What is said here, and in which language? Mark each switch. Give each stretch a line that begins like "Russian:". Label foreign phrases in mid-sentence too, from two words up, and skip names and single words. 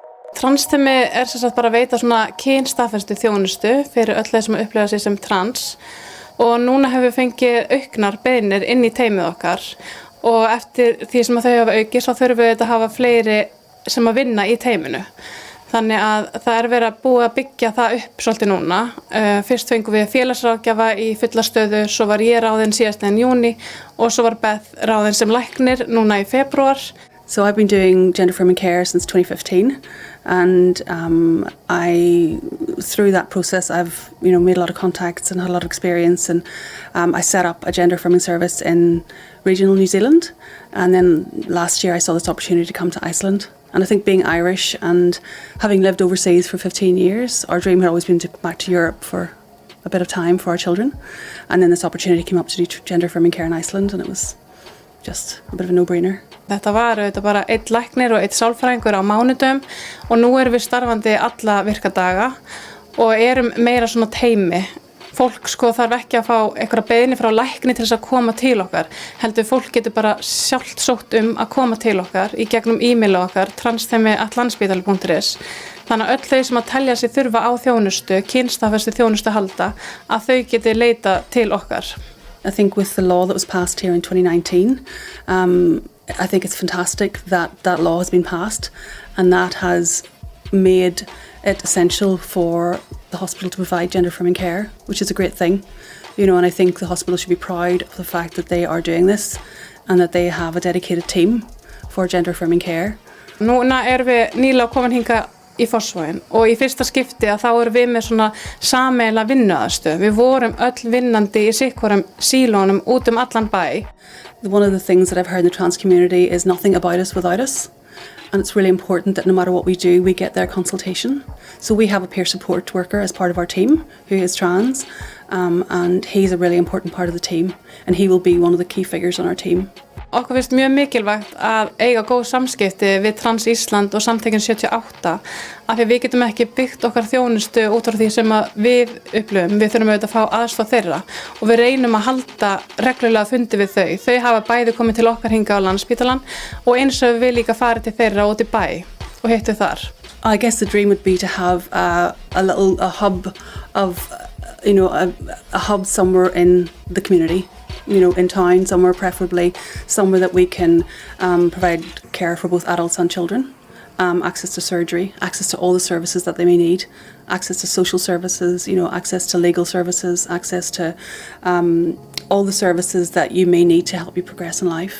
Icelandic: Transtemi sem sagt bara að veita svona kynstaðfestu þjónustu fyrir öll þeir sem upplifa sig sem trans og núna hefur við fengið auknar beiðnir inn í teymið okkar og eftir því sem að þau hafa aukist þá þurfum við að hafa fleiri sem að vinna í teyminu. Þannig að það er verið að búið að byggja það upp svolítið núna. Fyrst fengum við félagsráðgjafa í fulla stöðu, svo var ég ráðin síðastliðinn júní og svo var Beth ráðin sem læknir núna í febrúar.
English: So I've been doing gender affirming care since 2015 and through that process I've made a lot of contacts and had a lot of experience and I set up a gender affirming service in regional New Zealand and then last year I saw this opportunity to come to Iceland. And I think being Irish and having lived overseas for 15 years, our dream had always been to come back to Europe for a bit of time for our children. And then this opportunity came up to do gender affirming care in Iceland and it was just a bit of a no-brainer.
Icelandic: Þetta var auðvitað bara einn læknir og einn sálfræðingur á mánudum og nú erum við starfandi alla virkadaga og erum meira svona teymi. Fólk þarf ekki að fá einhverja beiðni frá lækni til þess að koma til okkar. Heldur fólk getur bara sjálft sótt að koma til okkar í gegnum e-mail okkar transtemi@landspítali.is. Þannig að öll þau sem að telja sig þurfa á þjónustu, kynstaðfestu þjónustu halda, að þau geti leita til okkar.
English: I think with the law that was passed here in 2019, I think it's fantastic that that law has been passed and that has made it essential for the hospital to provide gender affirming care, which is a great thing, and I think the hospital should be proud of the fact that they are doing this and that they have a dedicated team for gender affirming care.
Icelandic: Núna erum við nýlega komin hingað í Fossvogin og í fyrsta skipti að þá erum við með svona sameiginlega vinnuaðstöð. Við vorum öll vinnandi í sikkorum sílónum út allan bæ.
English: One of the things that I've heard in the trans community is nothing about us without us. And it's really important that no matter what we do, we get their consultation. So we have a peer support worker as part of our team who is trans, and he's a really important part of the team, and he will be one of the key figures on our team.
Icelandic: Okkur finnst mjög mikilvægt að eiga góð samskipti við Trans Ísland og samtökin 78 af því við getum ekki byggt okkar þjónustu út frá því sem við upplifum. Við þurfum auðvitað að fá aðstoð þeirra og við reynum að halda reglulega fundi við þau. Þau hafa bæði komið til okkar hingað á Landspítalann og eins og við líka farið til þeirra út í bæ og hittu þar.
English: I guess the dream would be to have a hub of, a hub somewhere in the community. In town, somewhere preferably, somewhere that we can provide care for both adults and children, access to surgery, access to all the services that they may need, access to social services, access to legal services, access to all the services that you may need to help you progress in life.